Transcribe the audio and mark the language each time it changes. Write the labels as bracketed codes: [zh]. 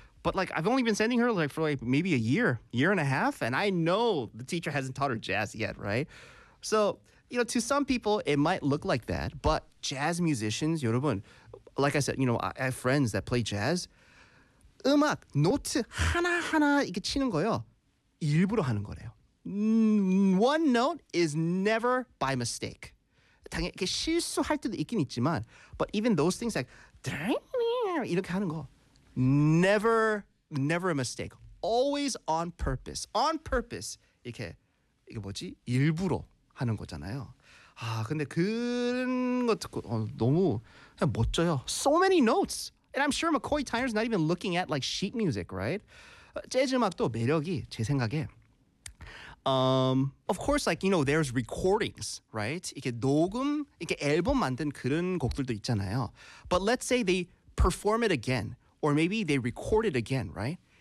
[en] But like, I've only been sending her like for like maybe a year and a half, and I know the teacher hasn't taught her jazz yet, right? So, you know, to some people, it might look like that, but jazz musicians, [ko] 여러분, [en] like I said, you know, I have friends that play jazz. [ko] 음악, 노트 하나하나 이렇게 치는 거요. 일부러 하는 거래요. [en] One note is never by mistake. [ko] 당연히 실수할 때도 있긴 있지만, [en] but even those things like [ko] 이렇게 하는 거, [en] never a mistake. Always on purpose. On purpose. [ko] 이렇게 이게 뭐지? 일부러 하는 거잖아요. 아 근데 그런 거 듣고 너무 그냥 멋져요. [en] So many notes, and I'm sure McCoy Tyner's not even looking at like sheet music, right? [ko] 재즈 음악도 매력이 제 생각에. [en] Of course, like, you know, there's recordings, right? [ko] 이렇게 녹음, 이렇게 앨범 만든 그런 곡들도 있잖아요. [en] But let's say they perform it again, or maybe they record it again, right?